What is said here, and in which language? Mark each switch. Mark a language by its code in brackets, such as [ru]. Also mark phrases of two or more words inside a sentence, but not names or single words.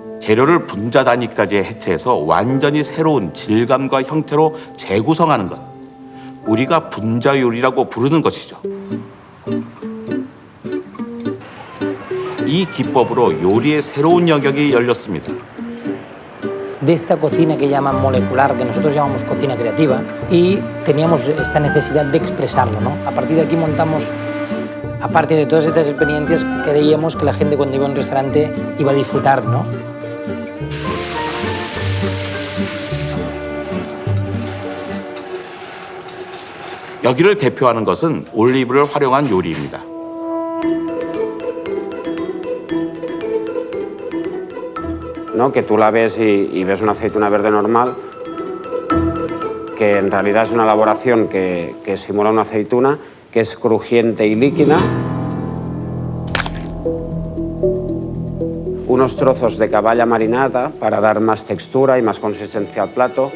[ko] 재료를 분자 단위까지 해체해서 완전히 새로운 질감과 형태로 재구성하는 것. 우리가 분자 요리라고 부르는 것이죠. 이 기법으로 요리의 새로운 영역이 열렸습니다. [es] De esta cocina que llaman molecular, que nosotros llamamos cocina creativa, y teníamos esta necesidad de expresarlo, ¿no? A partir de aquí montamos, aparte de todas estas experiencias, creíamos que la gente cuando iba a un restaurante iba a disfrutar, ¿no? [ko] 여기를 대표하는 것은 올리브를 활용한 요리입니다. [es] ¿No? Que tú la ves y ves una aceituna verde normal, que en realidad es una elaboración que simula una aceituna, que es crujiente y líquida. Unos trozos de caballa marinada para dar más textura y más consistencia al plato.